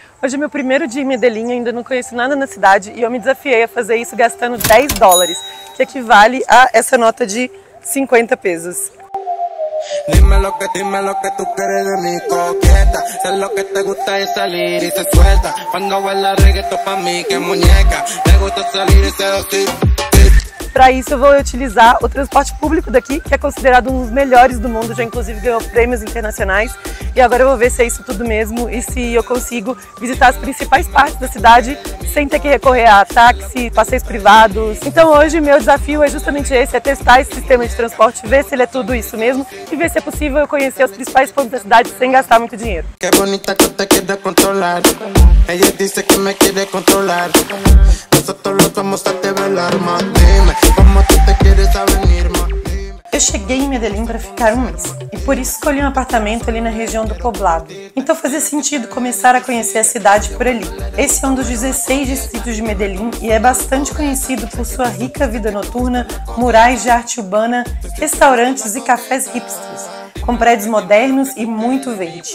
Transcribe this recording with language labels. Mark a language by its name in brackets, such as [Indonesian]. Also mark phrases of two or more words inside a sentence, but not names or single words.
[Portuguese] Hoje é meu primeiro dia em Medellín, ainda não conheço nada na cidade e eu me desafiei a fazer isso gastando $10, que equivale a essa nota de 50 pesos. [Spanish] Dime lo que tú quieres de mi coqueta. Sé lo que te gusta es salir y se suelta. Cuando baila reggaeton pa' mí que muñeca. Me gusta salir y seducir. [Portuguese] Para isso eu vou utilizar o transporte público daqui, que é considerado um dos melhores do mundo, já inclusive ganhou prêmios internacionais. E agora eu vou ver se é isso tudo mesmo e se eu consigo visitar as principais partes da cidade sem ter que recorrer a táxi, passeios privados. Então hoje meu desafio é justamente esse, é testar esse sistema de transporte, ver se ele é tudo isso mesmo e ver se é possível eu conhecer os principais pontos da cidade sem gastar muito dinheiro. [Spanish] Que bonita que te quiere controlar. Ella dice que me quiere controlar. Nosotros lo vamos a develar, más dime como tú te quieres avenir, más. [Portuguese] Eu cheguei em Medellín para ficar um mês e por isso escolhi um apartamento ali na região do Poblado. Então fazia sentido começar a conhecer a cidade por ali. Esse é um dos 16 distritos de Medellín e é bastante conhecido por sua rica vida noturna, murais de arte urbana, restaurantes e cafés hipsters, com prédios modernos e muito verde.